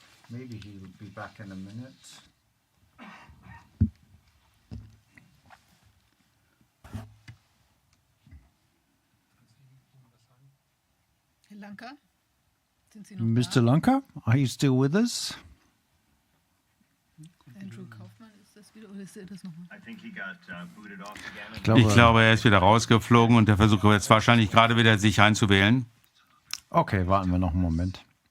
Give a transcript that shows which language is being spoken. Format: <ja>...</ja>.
<en>Maybe he will be back in a minute.</en> <de>Herr Lanka? Sind Sie noch</de> <en>Mr.</en> <de>da?</de> <en>Lanka, are you still with us?</en> <de>Andrew Kaufman, ist das wieder, oder ist das nochmal?</de> <en>I think he got booted off again.</en> <de>Ich glaube, er ist wieder rausgeflogen und der versucht jetzt wahrscheinlich gerade wieder sich einzuwählen. Okay, warten wir noch einen Moment.</de>